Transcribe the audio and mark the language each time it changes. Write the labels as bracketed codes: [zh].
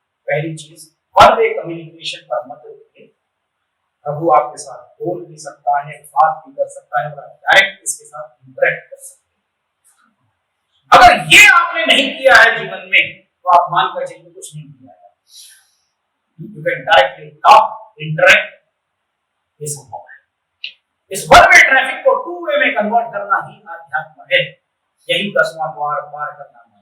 [hi] पहली चीज, one way communication पर मत रुकिए। प्रभु आपके साथ बोल भी सकता है, बात भी कर सकता है, और डायरेक्ट इसके साथ इंटरेक्ट कर सकते हैं। अगर ये आपने नहीं किया है जीवन में तो आप मान कर चलिए कुछ नहीं किया है। [en] You can directly talk, interact, [hi] ये संभव है। इस वन वे ट्रैफिक को टू वे में कन्वर्ट करना ही आध्यात्म है, यही 10वां द्वार पार करना